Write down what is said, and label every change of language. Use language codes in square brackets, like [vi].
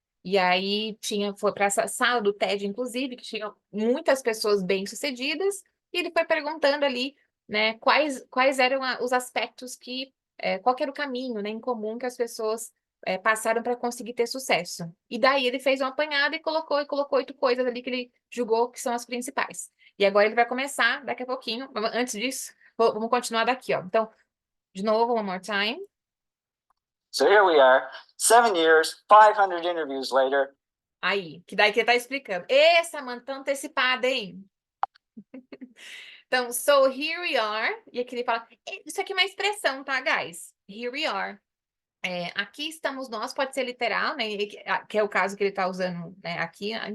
[pt] E aí foi para essa sala do TED, inclusive, que tinha muitas pessoas bem-sucedidas, e ele foi perguntando ali, né, quais eram os aspectos qual que era o caminho, né, em comum que as pessoas passaram para conseguir ter sucesso. E daí ele fez um apanhado e colocou 8 coisas ali que ele julgou que são as principais. E agora ele vai começar daqui a pouquinho. Antes disso, vamos continuar daqui, ó. Então, de novo, [en] one more time. So here we are, 7 years, 500 interviews later. [pt] Aí, que daí que ele tá explicando. Ê, Samantha, tá antecipada, hein? Então, [en] so here we are. [pt] E aqui ele fala... Isso aqui é uma expressão, tá, guys? [en] Here we are. [pt] Aqui estamos nós, pode ser literal, né? Que é o caso que ele tá usando, né? Aqui.